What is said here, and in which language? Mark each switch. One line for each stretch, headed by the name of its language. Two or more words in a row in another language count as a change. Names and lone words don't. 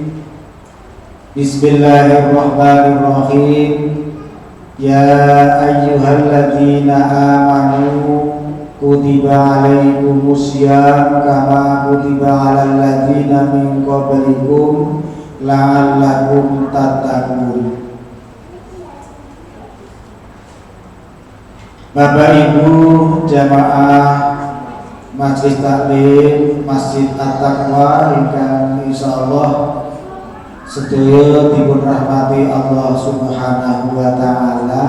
Arabic: Bismillahirrahmanirrahim. يا أيها الذين آمنوا كتب عليكم الصيام كما كتب على الذين من قبلكم لعلكم تتقون.
Javanese: Bapak Ibu jamaah Majelis Taklim Masjid At-Taqwa ingkang insyaallah sedaya dipun rahmati
Arabic: الله سبحانه وتعالى.